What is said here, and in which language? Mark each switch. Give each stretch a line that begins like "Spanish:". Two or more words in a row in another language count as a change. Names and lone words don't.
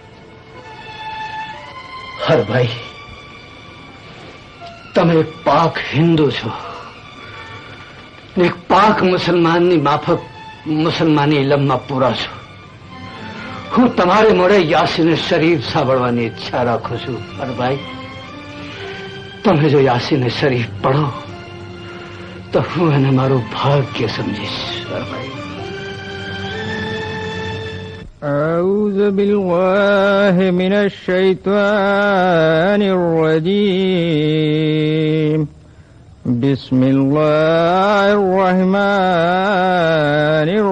Gujarati: હરભાઈ, તમે પાક હિન્દુ છો, એક પાક મુસલમાનની માફક મુસલમાની ઇલમમાં પૂરા છો. હું તમારે મોડે યાસીન શરીફ સાંભળવાની ઈચ્છા રાખું છું. હરભાઈ, તમે જો યાસીન શરીફ પઢો તો હું એને મારું ભાગ્ય સમજીશ. હરભાઈ,
Arabic: أعوذ بالله من الشيطان الرجيم بسم الله الرحمن